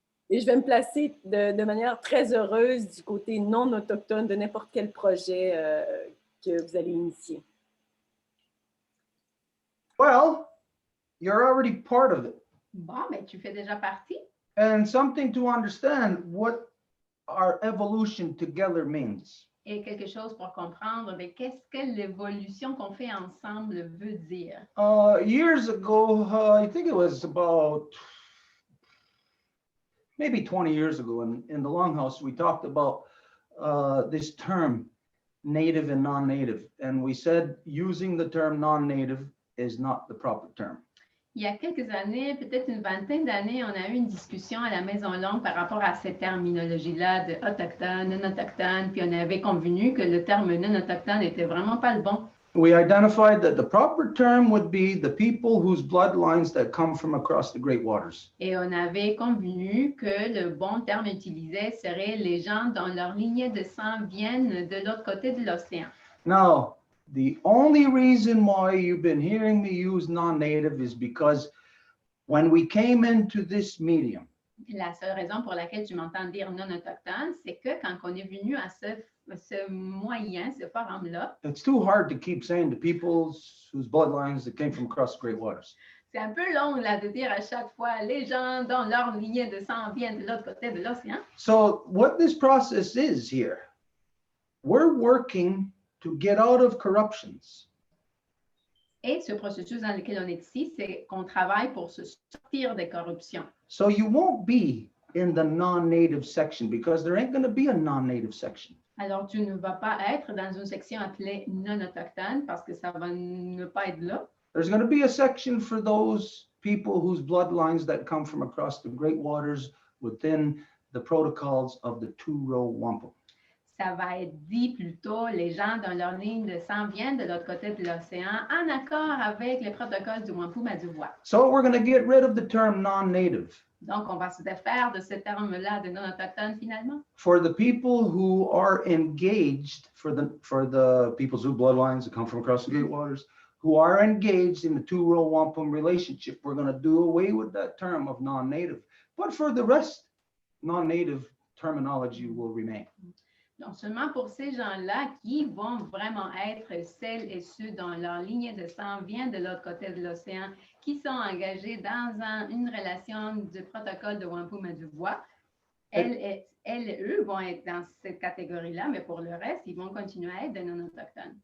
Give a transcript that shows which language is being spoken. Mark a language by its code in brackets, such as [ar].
[fr] Et je vais me placer de manière très heureuse du côté non autochtone de n'importe quel projet que vous allez initier. [en] Well, you're already part of it. [fr] Bon, mais tu fais déjà partie. [en] And something to understand what our evolution together means. [fr] Et quelque chose pour comprendre, mais qu'est-ce que l'évolution qu'on fait ensemble veut dire? [en] Years ago, I think it was about maybe 20 years ago in the Longhouse, we talked about this term, native and non-native. And we said using the term non-native is not the proper term. [fr] Il y a quelques années, peut-être une vingtaine d'années, on a eu une discussion à la Maison Longue par rapport à cette terminologie-là de autochtone, non-autochtone, puis on avait convenu que le terme non-autochtone n'était vraiment pas le bon. [en] We identified that the proper term would be the people whose bloodlines that come from across the Great Waters. [fr] Et on avait convenu que le bon terme utilisé serait les gens dont leur lignée de sang viennent de l'autre côté de l'océan. [en] Now, the only reason why you've been hearing me use non-native is because when we came into this medium, [fr] La seule raison pour laquelle tu m'entends dire non autochtone, c'est que quand on est venu à ce moyen, ce forum-là, [en] it's too hard to keep saying the peoples whose bloodlines that came from across the Great Waters. [fr] c'est un peu long là, de dire à chaque fois les gens dont leur lignée de sang viennent de l'autre côté de l'océan. [en] So what this process is here, we're working to get out of corruptions. [fr] Et ce processus dans lequel on est ici, c'est qu'on travaille pour se sortir des corruptions. [en] So you won't be in the non-native section because there ain't going to be a non-native section. [fr] Alors, tu ne vas pas être dans une section appelée non autochtone parce que ça va ne pas être là. [en] There's going to be a section for those people whose bloodlines that come from across the Great Waters within the protocols of the two-row wampum. [fr] Ça va être dit plutôt les gens dont leur ligne de sang viennent de l'autre côté de l'océan en accord avec les protocoles du Wampum à Dubois. [en] So we're going to get rid of the term non-native. [fr] Donc, on va se défaire de ce terme-là de non-autochtone finalement. [en] For the people who are engaged, for the people's whose bloodlines that come from across the Great Waters, who are engaged in the two-row wampum relationship, we're going to do away with that term of non-native. But for the rest, non-native terminology will remain. [fr] Donc, seulement pour ces gens-là qui vont vraiment être celles et ceux dont leur lignée de sang vient de l'autre côté de l'océan, qui sont engagés dans une relation du protocole de Wampum et du bois, elles et eux vont être dans cette catégorie-là, mais pour le reste, ils vont continuer à être des non-autochtones.